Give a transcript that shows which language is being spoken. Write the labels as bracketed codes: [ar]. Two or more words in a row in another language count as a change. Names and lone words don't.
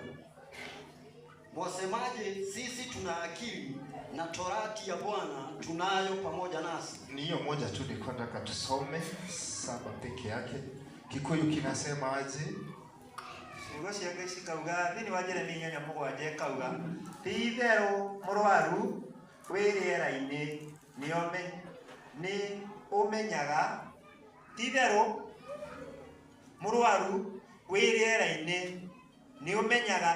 [sw] Mwasemaje, sisi tuna akili na torati ya Bwana tunayo pamoja nasi? ni hiyo moja tu nilikuwa nataka tusome 7 peke yake. Kikuyu kinasema aje? [ki] ciugo cia Ngai cikauga thiini wa Jeremia 8:7 ikauga, ti-itherũ mũrwaru wĩ rĩera-inĩ nĩ ũmenyaga, ti-itherũ mũrwaru wĩ rĩera-inĩ nĩ ũmenyaga